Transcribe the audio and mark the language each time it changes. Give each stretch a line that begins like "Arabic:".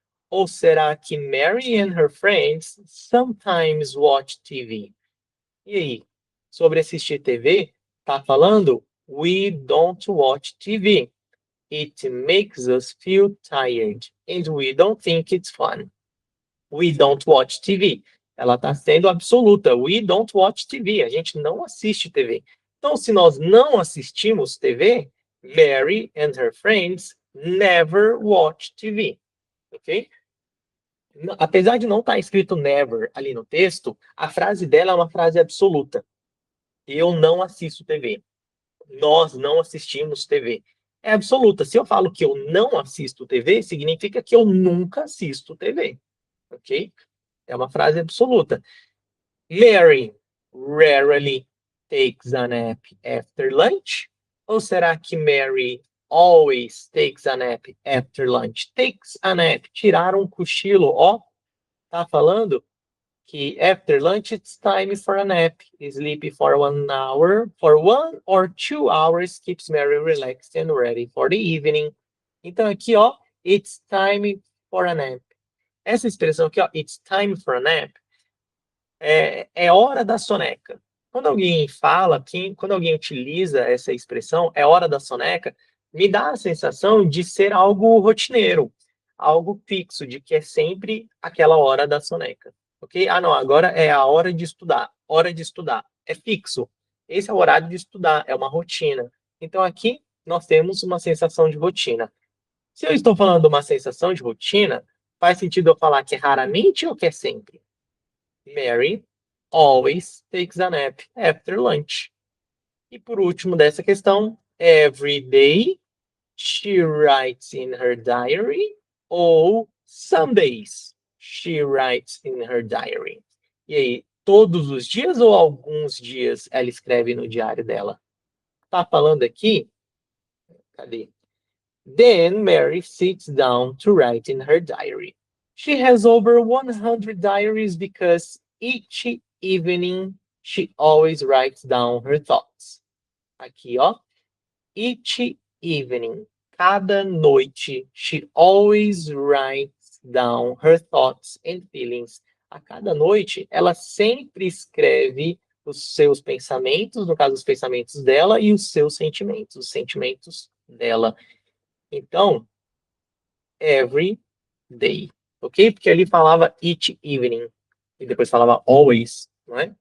Portuguese: Ou será que
English: Mary and her friends sometimes watch TV?
Portuguese: E aí, sobre assistir TV, tá falando
English: we don't watch TV. It makes us feel tired and we don't think it's fun. We don't watch TV.
Portuguese: Ela está sendo absoluta.
English: We don't watch TV.
Portuguese: A gente não assiste TV. Então, se nós não assistimos TV,
English: Mary and her friends never watch TV,
Portuguese: ok? Apesar de não estar escrito never ali no texto, a frase dela é uma frase absoluta. Eu não assisto TV. Nós não assistimos TV. É absoluta. Se eu falo que eu não assisto TV, significa que eu nunca assisto TV, ok? É uma frase absoluta.
English: Mary rarely takes a nap after lunch?
Portuguese: Ou será que
English: Mary always takes a nap after lunch? Takes a nap,
Portuguese: tirar um cochilo, ó, tá falando que
English: after lunch it's time for a nap. Sleep for 1 hour, for 1 or 2 hours keeps Mary relaxed and ready for the evening.
Portuguese: Então aqui, ó,
English: it's time for a nap.
Portuguese: Essa expressão aqui, ó,
English: it's time for a nap,
Portuguese: é hora da soneca. Quando alguém fala, quando alguém utiliza essa expressão, é hora da soneca, me dá a sensação de ser algo rotineiro, algo fixo, de que é sempre aquela hora da soneca, ok? Ah, não, agora é a hora de estudar. Hora de estudar. É fixo. Esse é o horário de estudar, é uma rotina. Então aqui nós temos uma sensação de rotina. Se eu estou falando de uma sensação de rotina, faz sentido eu falar que é raramente ou que é sempre?
English: Mary always takes a nap after lunch.
Portuguese: E por último dessa questão,
English: every day she writes in her diary ou some days she writes in her diary.
Portuguese: E aí, todos os dias ou alguns dias ela escreve no diário dela? Tá falando aqui? Cadê?
English: Then Mary sits down to write in her diary. She has over 100 diaries because each evening she always writes down her thoughts.
Portuguese: Aqui, ó.
English: Each evening,
Portuguese: cada noite,
English: she always writes down her thoughts and feelings.
Portuguese: A cada noite, ela sempre escreve os seus pensamentos, no caso, os pensamentos dela, e os seus sentimentos, os sentimentos dela. Então,
English: every day,
Portuguese: ok? Porque ali falava
English: each evening
Portuguese: e depois falava always, não é?